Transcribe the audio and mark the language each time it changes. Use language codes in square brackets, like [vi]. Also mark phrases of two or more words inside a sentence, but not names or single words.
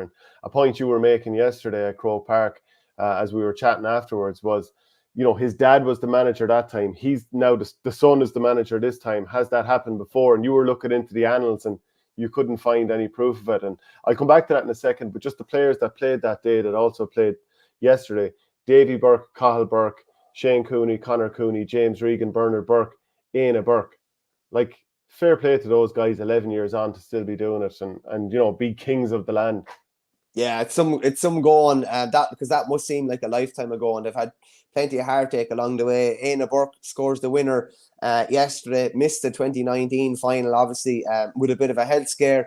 [en] And a point you were making yesterday at Croke Park, as we were chatting afterwards, was, his dad was the manager that time. He's now the son is the manager this time. Has that happened before? And you were looking into the annals and you couldn't find any proof of it. And I'll come back to that in a second. But just the players that played that day that also played yesterday: Davy Burke, Cathal Burke, Shane Cooney, Conor Cooney, James Regan, Bernard Burke, Éanna Burke. Like, fair play to those guys 11 years on to still be doing it and be kings of the land. Yeah, it's some going that, because that must seem like a lifetime ago, and they've had plenty of heartache along the way. Éanna Burke scores the winner yesterday, missed the 2019 final, obviously, with a bit of a health scare.